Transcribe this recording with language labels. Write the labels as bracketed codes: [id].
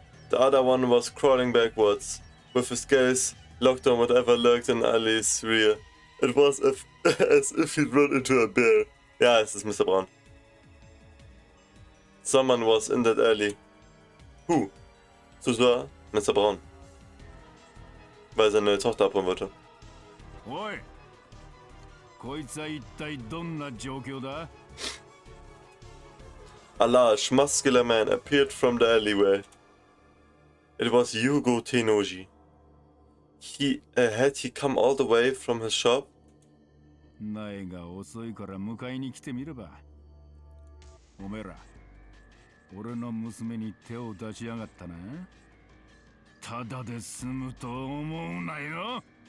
[en] The other one was crawling backwards, with his gaze locked on whatever lurked in Ali's rear. It was as if he'd run into a bear. [de] Ja, es ist Mr. Braun. [en] Someone was in that alley. Who? [de] Susua, Mr. Braun. Weil seine Tochter abholen wollte. [ja] おい、こいつは一体どんな状況だ? [en] A large, muscular man appeared from the alleyway. It was Yugo Tenoji. Had he come all the way from his shop? [ja] 苗が遅いから迎えに来てみれば。おめえら、俺の娘に手を出しやがったな。ただで済むと思うなよ。